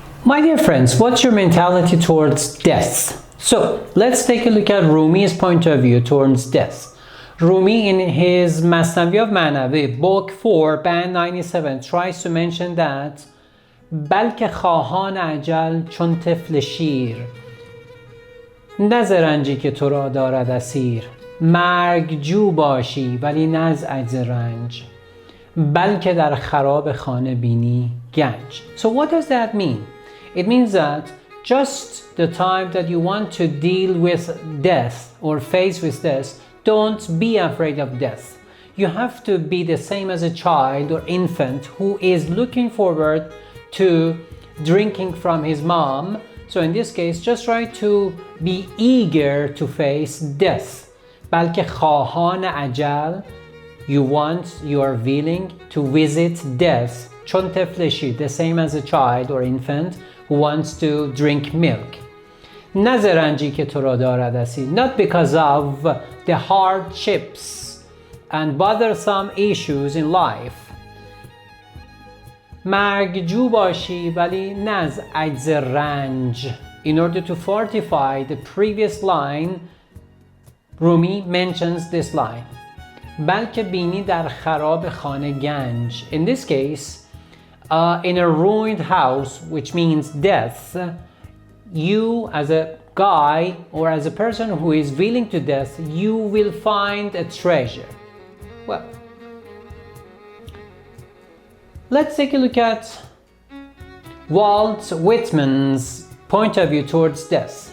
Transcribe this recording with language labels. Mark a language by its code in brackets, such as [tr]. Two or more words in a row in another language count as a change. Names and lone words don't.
[en] My dear friends, what's your mentality towards death? So let's take a look at Rumi's point of view towards death. Rumi in his Masnavi of Manavi, book 4, band 97, tries to mention that [fa] بلکه خواهان اجل چون طفل شیر نه رنجی که تو را دارد اسیر مرگ جو باشی ولی نه از عجز رنج بلکه در خراب خانه بینی گنج. [en] So what does that mean? It means that just the time that you want to deal with death or face with death, don't be afraid of death. You have to be the same as a child or infant who is looking forward to drinking from his mom. So in this case, just try to be eager to face death. [fa] بلکه خواهان عجل, [en] you are willing to visit death. [fa] چون طفل شیر, [en] the same as a child or infant who wants to drink milk. [fa] نه رنجی که تو را دارد اسیر, [en] not because of the hardships and bothersome issues in life. [fa] مرگجو باشی ولی نه از عجز رنج. [en] In order to fortify the previous line, Rumi mentions this line. [fa] بلکه بینی در خراب خانه گنج. [en] In this case, in a ruined house, which means death, you as a guy or as a person who is willing to death, you will find a treasure. Well, let's take a look at Walt Whitman's point of view towards death.